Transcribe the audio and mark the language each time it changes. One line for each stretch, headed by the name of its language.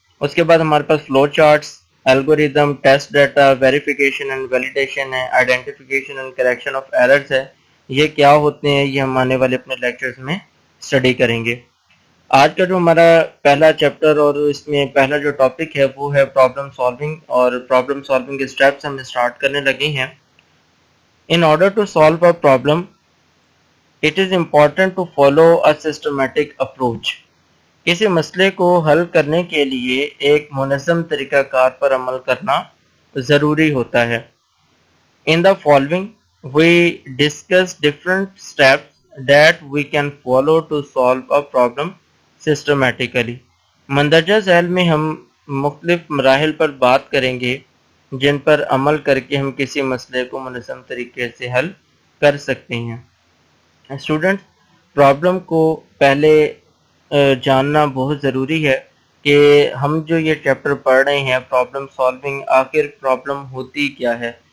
Urdu: اس کے بعد ہمارے پاس flow charts, algorithm, test data, verification and validation ہے، identification and correction of errors ہے. یہ کیا ہوتے ہیں یہ ہم آنے والے اپنے لیکچرز میں اسٹڈی کریں گے. آج کا جو ہمارا پہلا چیپٹر اور اس میں پہلا جو ٹاپک ہے وہ ہے پرابلم سالونگ، اور پرابلم سالونگ اسٹیپس ہم اسٹارٹ کرنے لگے ہیں.
English: In order to solve a problem, it is important to follow a systematic approach.
Urdu: کسی مسئلے کو حل کرنے کے لیے ایک منظم طریقہ کار پر عمل کرنا ضروری ہوتا ہے.
English: In the following, we discuss different steps that we can follow to solve a problem systematically.
Urdu: مندرجہ ذیل میں ہم مختلف مراحل پر بات کریں گے جن پر عمل کر کے ہم کسی مسئلے کو منظم طریقے سے حل کر سکتے ہیں. اسٹوڈنٹ، پرابلم کو پہلے جاننا بہت ضروری ہے کہ ہم جو یہ چیپٹر پڑھ رہے ہیں پرابلم سالونگ، آخر پرابلم ہوتی کیا ہے.